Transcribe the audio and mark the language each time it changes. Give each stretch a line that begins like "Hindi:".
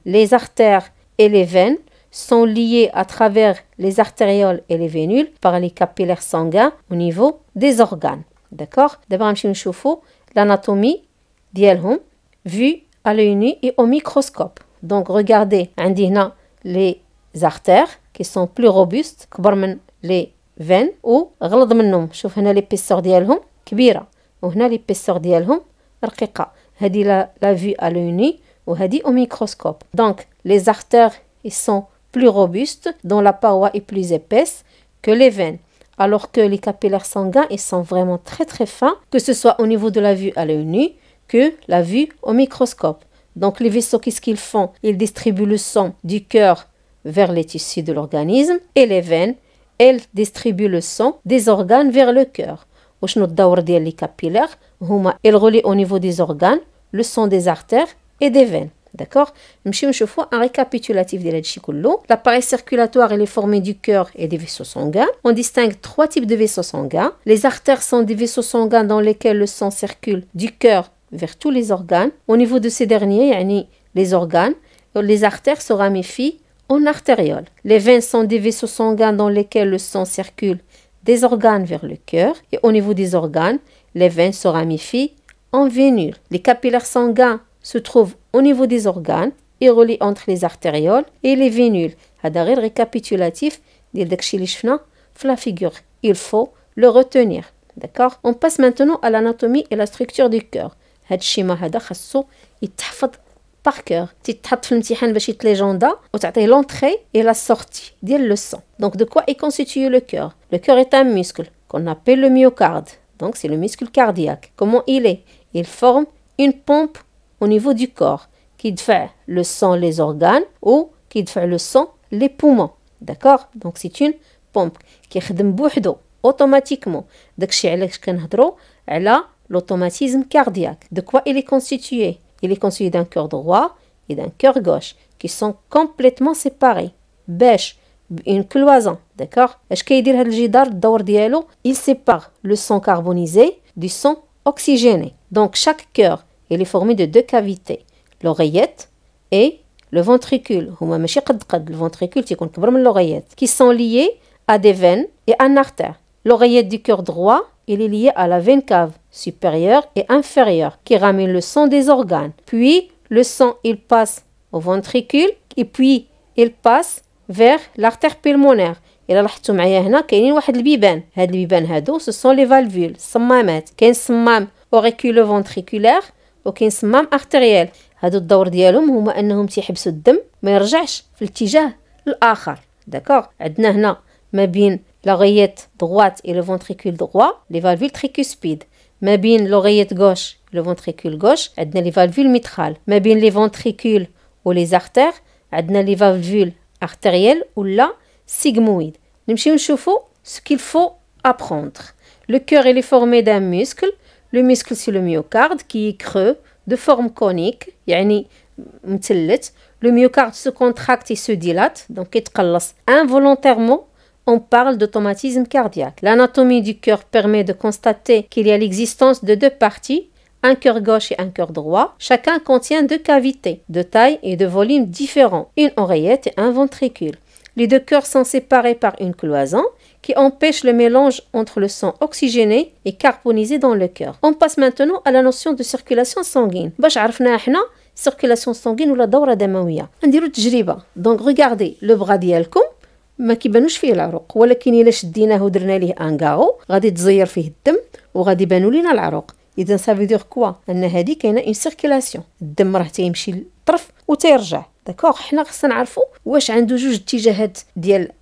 French: Les artères et les veines sont liées à travers les artérioles et les vénules par les capillaires sanguins au niveau des organes. D'accord? D'abord, on va voir l'anatomie d'Yelhum vue à l'œil nu et au microscope. Donc, regardez, on a les artères qui sont plus robustes que les veines
Arabic: و غلظ منهم. شوف هنا l'épaisseur ديالهم كبيرة وهنا l'épaisseur ديالهم رقيقة. هذه la vue à l'œil nu وهذه au microscope.
French: Donc les artères ils sont plus robustes, dont la paroi est plus épaisse que les veines, alors que les capillaires sanguins ils sont vraiment très très fins, que ce soit au niveau de la vue à l'œil nu que la vue au microscope. Donc les vaisseaux, qu'est-ce qu'ils font? Ils distribuent le sang du cœur vers les tissus de l'organisme, et les veines elles distribuent le sang des organes vers le cœur.
Arabic: وشنو الدور ديال
French: les capillaires؟
Arabic: هما
French: ils relient au niveau des organes le sang des artères et des veines. D'accord?
Arabic: نمشيو نشوفوا un récapitulatif ديال هادشي كله.
French: L'appareil circulatoire il est formé du cœur et des vaisseaux sanguins. On distingue trois types de vaisseaux sanguins. Les artères sont des vaisseaux sanguins dans lesquels le sang circule du cœur vers tous les organes. Au niveau de ces derniers, يعني les organes, les artères se ramifient en artérioles. Les veines sont des vaisseaux sanguins dans lesquels le sang circule des organes vers le cœur, et au niveau des organes, les veines se ramifient en vénules. Les capillaires sanguins se trouvent au niveau des organes et relient entre les artérioles et les vénules.
Arabic: هذا غير récapitulatif ديال داكشي اللي شفنا في la figure.
French: Il faut le retenir. D'accord? On passe maintenant à l'anatomie et la structure du cœur.
Arabic: هذا الشيما هذا خاصو يتحفظ par cœur. تتحط في الامتحان باش يتليجوندا وتعطيه l'entrée et la sortie ديال le sang.
French: Donc de quoi est constitué le cœur? Le cœur est un muscle qu'on appelle le myocarde. Donc c'est le muscle cardiaque. Comment il est? Il forme une pompe au niveau du corps qui دفع le sang les organes ou qui دفع le sang les poumons. D'accord? Donc c'est une pompe qui
Arabic: يخدم بوحدو
French: automatiquement. داكشي علاش كنهضروا على l'automatisme cardiaque. De quoi il est constitué? Il est constitué d'un cœur droit et d'un cœur gauche qui sont complètement séparés. باش une cloison, d'accord?
Arabic: اش كيدير هذا الجدار الدور ديالو؟
French: Il sépare le sang carbonisé du sang oxygéné. Donc chaque cœur il est formé de deux cavités, l'oreillette et le ventricule.
Arabic: هما ماشي قد
French: le ventricule
Arabic: تيكون كبر من
French: l'oreillette, qui sont liés à des veines et à une artère. L'oreillette du cœur droit il est lié à la veine cave supérieure et inférieure qui ramène le sang des organes. Puis le sang il passe au ventricule et puis il passe vers l'artère pulmonaire.
Arabic: إلا لاحظتوا معايا هنا كاينين واحد البيبان. هاد البيبان هادو ce sont les valvules, الصمامات. كاين صمام auriculo-ventriculaire وكاين صمام artériel. هادو الدور ديالهم هما انهم تيحبسوا الدم ما يرجعش في الاتجاه الاخر. داكوغ؟ عندنا هنا ما بين
French: l'oreillette droite et le ventricule droit, les valvules tricuspides. ما بين l'oreillette gauche et le ventricule gauche, عندنا les valvules mitrales. ما بين les ventricules ou les artères, عندنا les valvules artérielles ou la sigmoïde. نمشيو نشوفوا ce qu'il faut apprendre. Le cœur il est formé d'un muscle. Le muscle c'est le myocarde qui est creux, de forme conique,
Arabic: يعني مثلث.
French: Le myocarde se contracte et se dilate, donc
Arabic: يتقلص
French: involontairement. On parle d'automatisme cardiaque. L'anatomie du cœur permet de constater qu'il y a l'existence de deux parties, un cœur gauche et un cœur droit. Chacun contient deux cavités, de taille et de volume différents, une oreillette et un ventricule. Les deux cœurs sont séparés par une cloison qui empêche le mélange entre le sang oxygéné et carbonisé dans le cœur. On passe maintenant à la notion de circulation sanguine.
Arabic: باش عرفنا احنا circulation sanguine ولا دورة دموية. نديرو تجربة.
French: Donc regardez le bras
Arabic: ديالكم ما كيبانوش فيه العروق، ولكن الا شديناه ودرنا ليه انغاو غادي تزير فيه الدم وغادي يبانوا لينا العروق. اذا سافيدير كوا ان هذه كاينه اون سيركيلاسيون، الدم راه تيمشي للطرف وتيرجع. داكوغ؟ حنا خصنا نعرفوا واش عنده جوج اتجاهات ديال